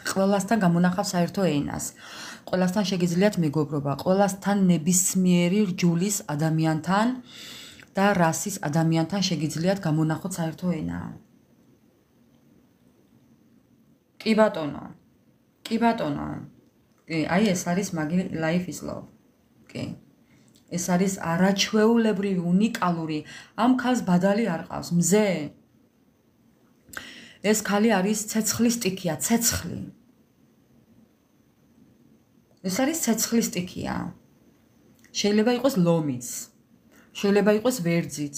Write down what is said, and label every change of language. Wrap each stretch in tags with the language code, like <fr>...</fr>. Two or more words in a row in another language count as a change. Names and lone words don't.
<ka>ყველასთან გამონახავ საერთო ენას. ყველასთან შეგიძლიათ მეგობრობა, ყველასთან ნებისმიერი რჯულის ადამიანთან და რასის ადამიანთან შეგიძლიათ გამონახოთ საერთო ენა. კი ბატონო. კი, აი ეს არის მაგი</ka> <en>life is love.</en> <ka>კი. ეს არის არაჩვეულებრივი, უნიკალური. ამ ქალს ბადალი არ ყავს, მზე. ეს ქალი არის ცეცხლის ტიქია, ცეცხლი. ეს არის ცეცხლის ტიქია. შეიძლება იყოს ლომიც. შეიძლება იყოს ვერძიც.</ka>